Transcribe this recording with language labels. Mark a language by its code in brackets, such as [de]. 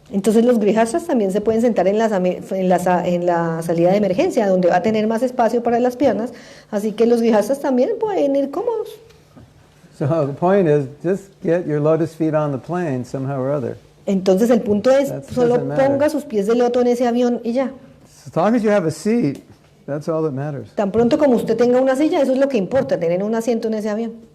[es] Entonces los grihastras también se pueden sentar en la salida de emergencia, donde va a tener más espacio para las piernas. Así que los grihastras también pueden ir cómodos. [en] So the point is, just get your lotus feet on the plane somehow or other. [es] Entonces el punto es, [en] That [es] solo [en] doesn't matter. [es] ponga sus pies de loto en ese avión y ya. [en] As long as you have a seat, that's all that matters. [es] Tan pronto como usted tenga una silla, eso es lo que importa, tener un asiento en ese avión.